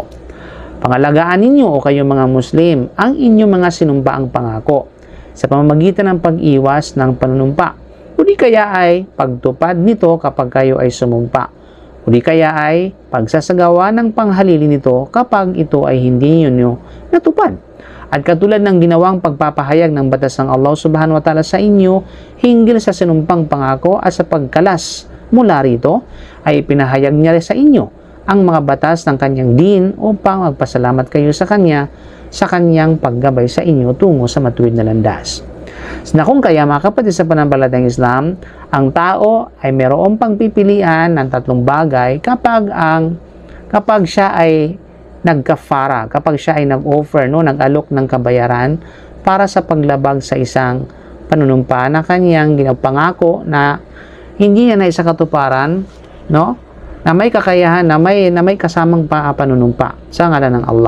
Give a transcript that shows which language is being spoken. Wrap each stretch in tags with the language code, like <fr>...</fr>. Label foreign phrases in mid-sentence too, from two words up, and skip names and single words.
<tl>Pangalagaan ninyo o kayong mga Muslim ang inyong mga sinumpaang pangako sa pamamagitan ng pag-iwas ng panunumpa, o di kaya ay pagtupad nito kapag kayo ay sumumpa, o di kaya ay pagsasagawa ng panghalili nito kapag ito ay hindi ninyo natupad. At katulad ng ginawang pagpapahayag ng batas ng Allah</tl> <ar>سبحانه وتعالى</ar> <tl>sa inyo hinggil sa sinumpang pangako at sa pagkalas mula rito, ay pinahayag niya rin sa inyo ang mga batas ng kanyang din upang magpasalamat kayo sa kanya sa kanyang paggabay sa inyo tungo sa matuwid na landas. Na kung kaya mga kapatid sa pananampalatayang Islam, ang tao ay mayroong pagpipilian ng 3 bagay kapag siya ay nagkafara, kapag siya ay nag-offer, no, nag-alok ng kabayaran para sa paglabag sa isang panunumpa na kanyang ginapangako na hindi niya na isa katuparan, no, na may kakayahan, na may kasamang panunumpa sa ngalan ng Allah.</tl>